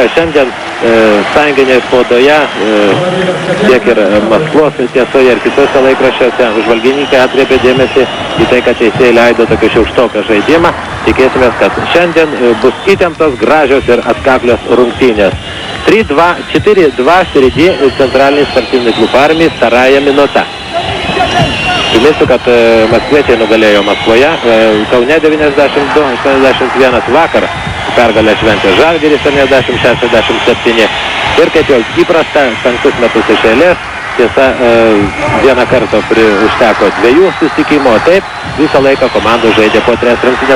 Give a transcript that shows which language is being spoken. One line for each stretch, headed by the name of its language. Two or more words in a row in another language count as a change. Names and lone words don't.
Lithuanian: Šiandien sąjunginėje spaudoje, tiek ir Maskvos tiesoje ir kitose laikraščiuose, žvalgininkai atkreipė dėmesį į tai, kad teisėjai leido tokį šiaukštoką žaidimą. Tikėsimės, kad šiandien bus įtemptos, gražios ir atkaklios rungtynės.
Russian: 3-2, 4-2 впереди центральный спортивный клуб армии, вторая минута.
Lithuanian: Priminsiu, kad maskviečiai nugalėjo Maskvoje, Kaune 92-81 vakar pergalę šventė Žalgiris 70-67 ir kaip jau įprasta 5 metus iš eilės. Tiesa, vieną kartą užteko 2 susitikimo, taip visą laiką komandų žaidė po 3 rungtynes.